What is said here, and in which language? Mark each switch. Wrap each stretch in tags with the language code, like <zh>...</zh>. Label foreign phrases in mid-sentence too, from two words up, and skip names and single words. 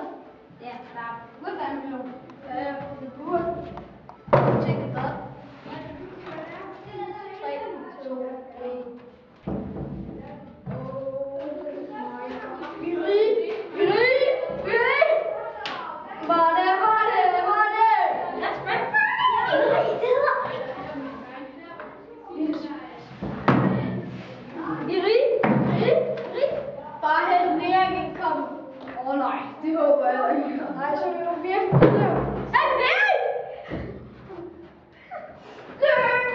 <da>Ja, der burde være en million. Ja, det burde. Tjek det godt. 3, 2, 1. Vi er rige! Vi er rige! Vi er rige!</da> <en>Money, money, money! Let's break money!</en> <da>Vi er rige! Bare helt ned ikke komme. Nej, det håber jeg ikke. Nej, så er vi jo virkelig løb. Er det? Løb!</da>